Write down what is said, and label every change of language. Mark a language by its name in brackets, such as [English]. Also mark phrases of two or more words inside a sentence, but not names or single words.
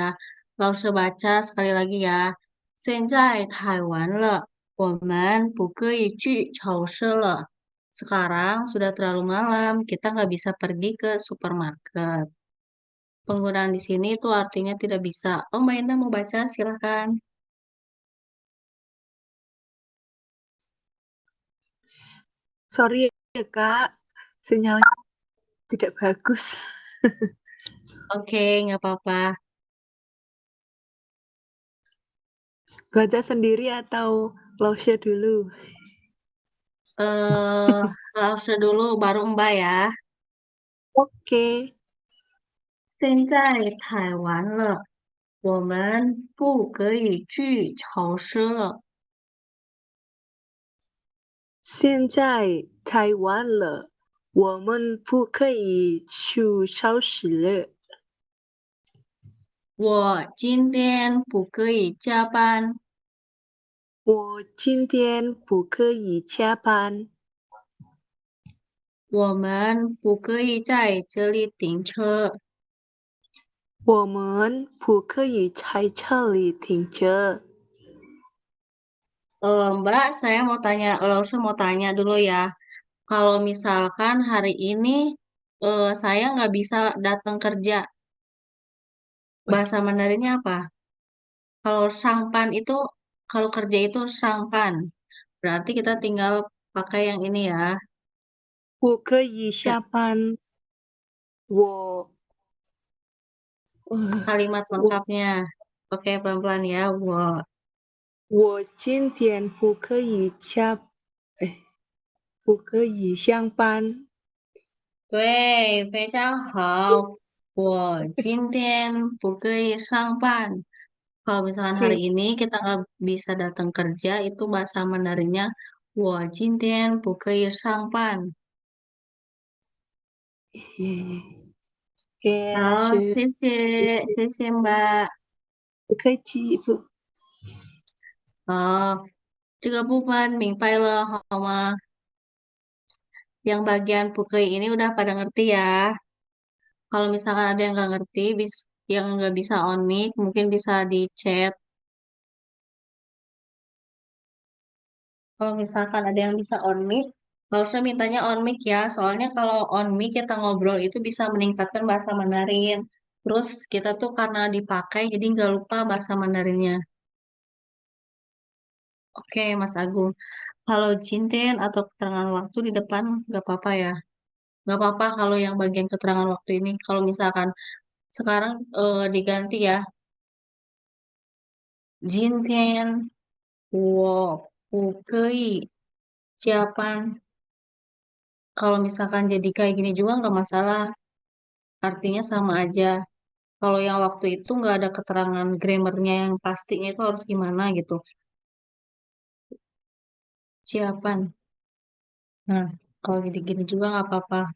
[Indonesian] Lause baca sekali lagi ya. [Chinese] 现在太晚了，我们不可以去超市了. [Indonesian] Sekarang sudah terlalu malam, kita nggak bisa pergi ke supermarket. Penggunaan di sini itu artinya tidak bisa. Oh, Mbak Indah mau baca, silahkan. Sorry ya Kak, sinyalnya tidak bagus. Oke, nggak apa-apa. Baca sendiri atau Lausya dulu? Eh, Lause dulu, baru Mbak ya. Oke. [Chinese] 现在太晚了，我们不可以去超市了。现在太晚了，我们不可以去超市了。我今天不可以加班。我今天不可以加班。我们不可以在这里停车。我们不可以在这里停车。 [Indonesian] Mbak, Lause mau tanya dulu ya. Kalau misalkan hari ini saya nggak bisa datang kerja, bahasa Mandarinnya apa? Kalau sangpan itu, kalau kerja itu sangpan. Berarti kita tinggal pakai yang ini ya. [Chinese] 我可以 Ja- 下班。我 [Indonesian] Kalimat [Chinese] 我 [Indonesian] lengkapnya. Oke, pelan-pelan ya. [Chinese] 我今天不可以哎，不可以上班。对，非常好。我今天不可以上班. [Indonesian] Kalau misalkan hari Oke. ini kita nggak bisa datang kerja, itu bahasa Mandarinnya [Chinese] 我今天不可以上班. [Indonesian] Oke, [Chinese] 好，是谢谢Mbak. 不客气，不这个部分明白了好吗？ [Indonesian] yang bagian pukul ini udah pada ngerti ya. Kalau misalkan ada yang nggak ngerti, yang nggak bisa [English] on mic, [Indonesian] mungkin bisa di chat. Kalau misalkan ada yang bisa [English] on mic, [Indonesian] nggak usah mintanya [English] on mic [Indonesian] ya. Soalnya kalau [English] on mic [Indonesian] kita ngobrol itu bisa meningkatkan bahasa Mandarin. Terus kita tuh karena dipakai, jadi nggak lupa bahasa Mandarinnya. Oke, Mas Agung. Kalau Jinten atau keterangan waktu di depan nggak apa-apa ya. Nggak apa-apa kalau yang bagian keterangan waktu ini. Kalau misalkan sekarang diganti ya. [Chinese] 今天我不可以加班. [Indonesian] Kalau misalkan jadi kayak gini juga nggak masalah. Artinya sama aja. Kalau yang waktu itu nggak ada keterangan grammarnya yang pastinya itu harus gimana gitu. Siapan. Nah, kalau gini-gini juga nggak apa-apa.